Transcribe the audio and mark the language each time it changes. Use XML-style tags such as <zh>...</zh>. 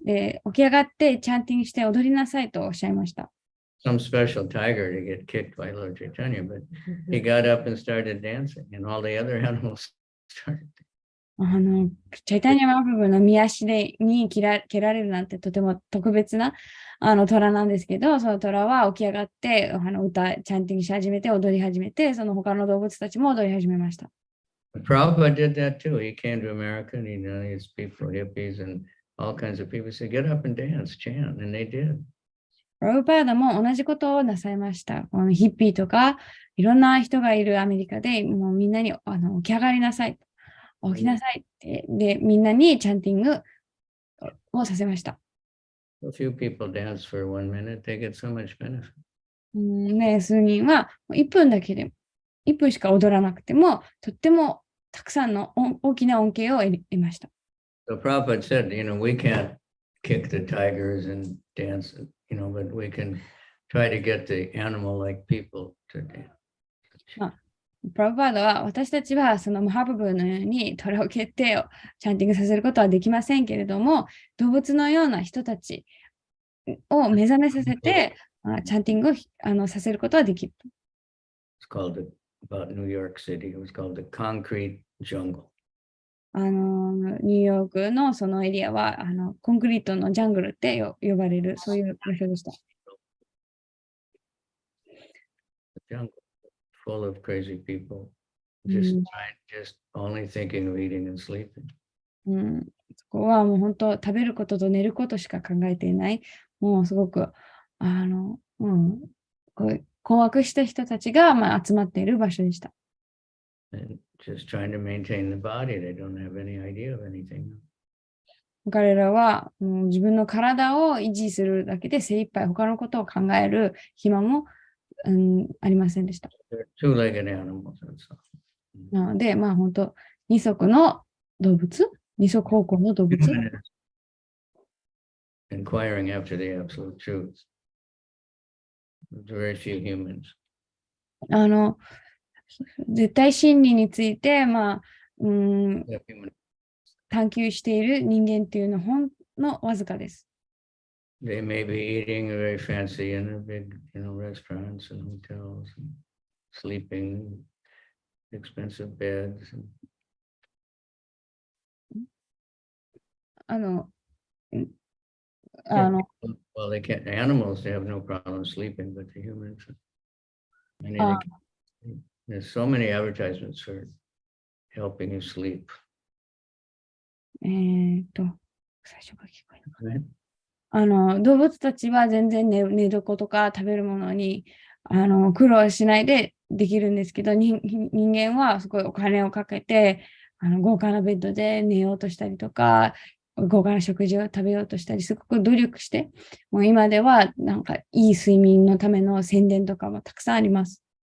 <ja>で、起き上がってチャンティングして踊りなさいとおっしゃいました。</ja> <en>Some special tiger to get kicked by Lord Chaitanya, but he got up and started dancing, and all the other animals started.</en> <ja>チャイタニアマハプルの見足に蹴られるなんてとても特別な虎なんですけど、その虎は起き上がってチャンティングし始めて踊り始めて、その他の動物たちも踊り始めました。</ja> <en>Prabhupada did that too. He came to America and he knew his people, hippies and all kinds of people. He said, get up and dance, chant, and they did.</en> <ja>プラブパーダも同じことをなさいました。このヒッピーとかいろんな人がいるアメリカでもうみんなに起き上がりなさい。起きなさいって。で、みんなにチャンティングをさせました。</ja> <en>A few people dance for 1 minute, they get so much benefit.</en> <ja>ね、数人は1分だけでも、1分しか踊らなくても、とってもたくさんの大きな恩恵を得ました。</ja> <en>So Prabhupada said, you know, we can't kick the tigers and dance, you know, but we can try to get the animal-like people to dance.</en> <ja>プラブパーダは私たちはそのマハプブのように虎を蹴ってチャンティングさせることはできませんけれども、動物のような人たちを目覚めさせてチャンティングをさせることはできる。</ja> <en>It's called about New York City. It was called the concrete jungle.</en> <ja>ニューヨークのそのエリアはコンクリートのジャングルって呼ばれるそういう場所でした。</ja> <en>The jungle full of crazy people, just only thinking of eating and sleeping.</en> <ja>そこはもう本当食べることと寝ることしか考えていない。もうすごく困惑した人たちが集まっている場所でした。</ja> <en>and just trying to maintain the body. They don't have any idea of anything.</en> <ja>彼らはもう自分の体を維持するだけで精一杯他のことを考える暇も、ありませんでした。</ja> <en>They're two-legged animals. That's all.</en> <ja>なので、まあ本当、二足の動物、二足歩行の動物。</ja> <en>Human is inquiring after the absolute truth. There's very few humans.</en> <ja>絶対真理について、まあ、</ja> <en>Yeah, human.</en> <ja>探求している人間っていうのはほんのわずかです。</ja> <en>They may be eating very fancy in the big, restaurants and hotels, and sleeping in expensive beds. うん Yeah, well, they can't. Animals, they have no problem sleeping, but the humans, many they can't sleep. There's so many advertisements for helping you sleep.</en> <ja>最初から聞こえなかった。動物たちは全然寝床とか食べるものに苦労しないでできるんですけど、人間はすごいお金をかけて豪華なベッドで寝ようとしたりとか、豪華な食事を食べようとしたり、すごく努力して、もう今ではなんかいい睡眠のための宣伝とかもたくさんあります。</ja>